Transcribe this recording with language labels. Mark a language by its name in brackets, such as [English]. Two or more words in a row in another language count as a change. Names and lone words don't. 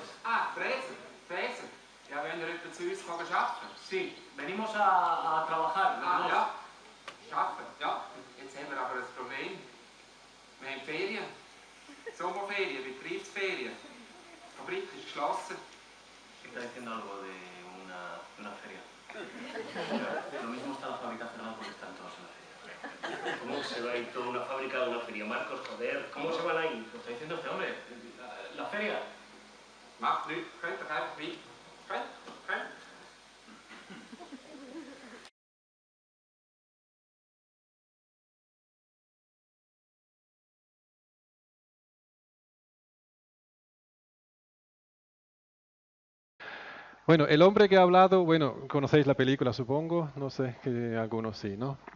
[German] Ah, Fräser. Ja, wenn ihr etwa zu uns arbeiten? [Spanish] Sí, venimos a trabajar. [German] Ah, ja. Arbeiten, ja. Jetzt haben wir aber ein Problem. Wir haben Ferien. Sommerferien, Betriebsferien. Die Fabrik ist geschlossen. [Spanish] Está diciendo algo de una feria. Lo mismo está la fábrica cerrada porque están todos en la feria. ¿Cómo se va a ir toda una fábrica a una feria? Marcos, joder, ¿cómo se van a ir? Lo está diciendo este hombre. La feria. [German] Macht nichts, könnt ihr einfach weiter. Könnt. [Spanish] Bueno, el hombre que ha hablado, bueno, conocéis la película, supongo, no sé, que algunos sí, ¿no?